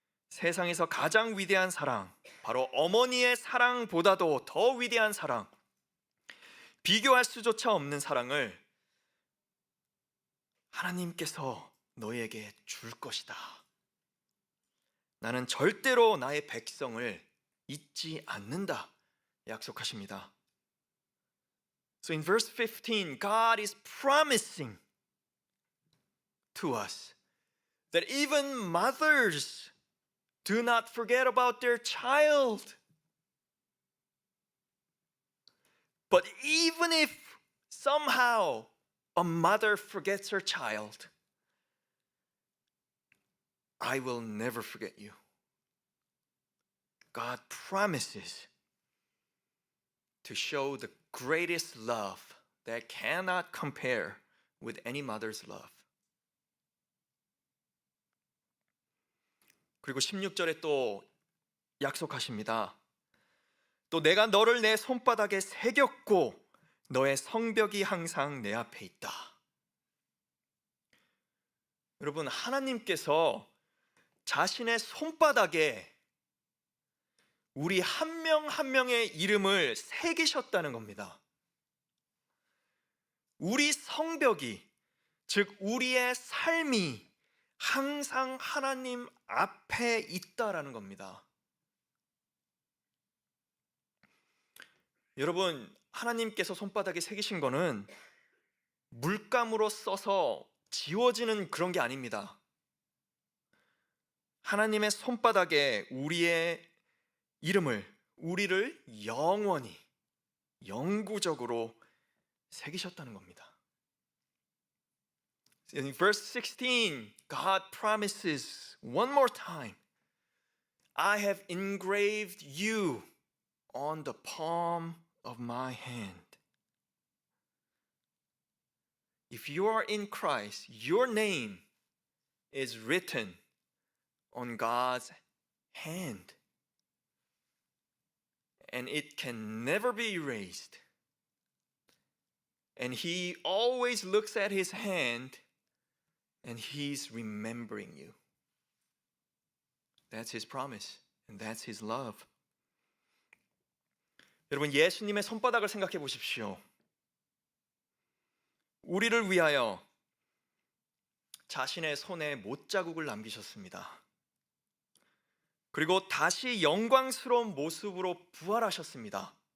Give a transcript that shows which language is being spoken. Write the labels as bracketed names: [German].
[Korean] 세상에서 가장 위대한 사랑, 바로 어머니의 사랑보다도 더 위대한 사랑, 비교할 수조차 없는 사랑을 하나님께서 너에게 줄 것이다. 나는 절대로 나의 백성을 잊지 않는다. 약속하십니다. [English] So in verse 15, God is promising to us that even mothers do not forget about their child. But even if somehow a mother forgets her child, I will never forget you. God promises to show the greatest love that cannot compare with any mother's love. [Korean] 그리고 16절에 또 약속하십니다. 또 내가 너를 내 손바닥에 새겼고 너의 성벽이 항상 내 앞에 있다. 여러분, 하나님께서 자신의 손바닥에 우리 한 명 한 명의 이름을 새기셨다는 겁니다. 우리 성벽이, 즉 우리의 삶이 항상 하나님 앞에 있다라는 겁니다. 여러분, 하나님께서 손바닥에 새기신 거는 물감으로 써서 지워지는 그런 게 아닙니다. 하나님의 손바닥에 우리의 이름을, 우리를 영원히, 영구적으로 새기셨다는 겁니다. [English] In verse 16, God promises one more time, I have engraved you on the palm of my hand. If you are in Christ, your name is written on God's hand. And it can never be erased. And He always looks at His hand and He's remembering you. That's His promise and that's His love. [Korean] 여러분, 예수님의 손바닥을 생각해 보십시오. 우리를 위하여 자신의 손에 못자국을 남기셨습니다. 그리고 다시 영광스러운 모습으로 부활하셨습니다.